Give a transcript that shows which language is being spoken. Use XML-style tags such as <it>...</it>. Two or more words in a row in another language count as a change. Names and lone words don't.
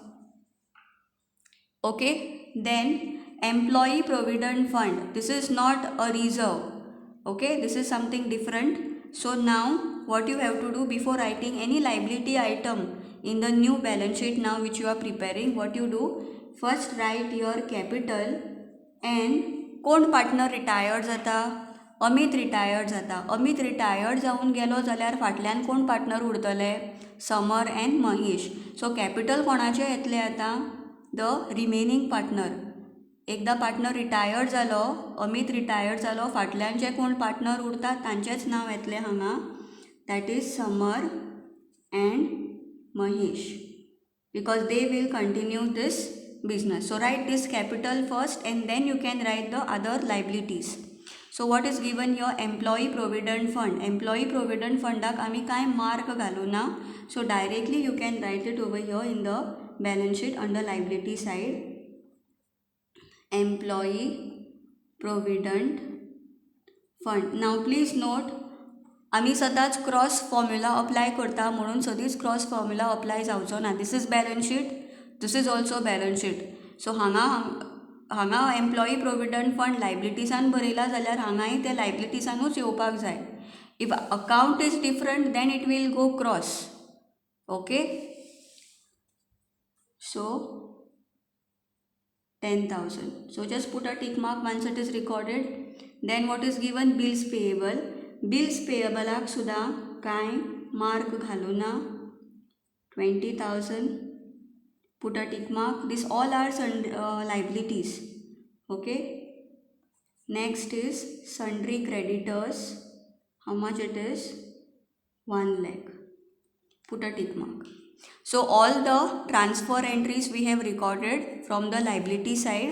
<en>Okay, then employee provident fund. This is not a reserve. Okay, this is something different. So now what you have to do before writing any liability item in the new balance sheet now which you are preparing, what you do? First write your capital and</en> <kok>कोण पार्टनर रिटायर्ड जाता? अमित रिटायर्ड जाता. अमित रिटायर्ड जावन गेलो जाल्यार फाटल्यान कोण पार्टनर उरतले? समर एंड महेश. सो कॅपिटल कोणाचे येतले आता?</kok> <en>The remaining partner.</en> <kok>एकदा पार्टनर रिटायर्ड जालो, अमित रिटायर्ड जालो, फाटल्यान जे कोण पार्टनर उरतात तांचेच नाव येतले हांगा.</kok> <en>That is Samar and Mahesh, because they will continue this business. So write this capital first and then you can write the other liabilities. So what is given here? Employee provident fund. Employee provident</en> <kok>fundak आम्ही काय mark घालू ना.</kok> <en>So directly you can write it over here in the balance sheet under liability side. Employee provident fund. Now please note,</en> <kok>आम्ही सदांच</kok> <en>cross formula apply</en> <kok>करता म्हणून सदींच</kok> <en>cross formula apply</en> <kok>जावचो ना.</kok> <en>This is balance sheet, this is also balance sheet.</en> <kok>सो हांगा</kok> <en>employee provident fund</en> <kok>लायबिलिटीसान बरयला जाल्यार हांगाय ते लायबिलिटीसानूच येवपाक जाय.</kok> <en>If account is different then it will go cross. Okay, so 10,000. So just put a tick mark once it is recorded. Then what is given? Bills payable. Bills payable</en> <kok>सुद्धा काय मार्क घालू ना.</kok> <en>20,000. Put a tick mark. This all are liabilities. Okay. Next is sundry creditors. How much it is? 1 lakh. Put a tick mark. So all the transfer entries we have recorded from the liability side.</en>